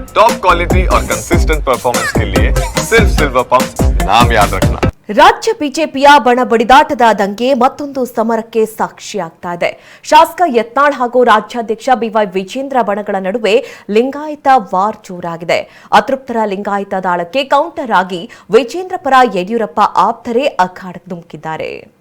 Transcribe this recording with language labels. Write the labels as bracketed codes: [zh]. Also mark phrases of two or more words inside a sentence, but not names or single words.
[en] top quality [hi] और [en] consistent performance [hi] के लिए सिर्फ सिल्वर पंप नाम याद रखना। [kn] ರಾಜ್ಯ ಬಿಜೆಪಿಯ ಬಣ ಬಡಿದಾಟದ ದಂಗೆ ಮತ್ತೊಂದು ಸಮರಕ್ಕೆ ಸಾಕ್ಷಿಯಾಗ್ತಾ ಇದೆ. ಶಾಸಕ ಯತ್ನಾಳ್ ಹಾಗೂ ರಾಜ್ಯಾಧ್ಯಕ್ಷ ಬಿವೈ ವಿಜೇಂದ್ರ ಬಣಗಳ ನಡುವೆ ಲಿಂಗಾಯತ ವಾರ್ ಜೋರಾಗಿದೆ. ಅತೃಪ್ತರ ಲಿಂಗಾಯತ ದಾಳಕ್ಕೆ ಕೌಂಟರ್ ಆಗಿ ವಿಜೇಂದ್ರ ಪರ ಯಡಿಯೂರಪ್ಪ ಆಪ್ತರೇ ಅಖಾಡಕ್ಕೆ ಧುಮುಕಿದ್ದಾರೆ.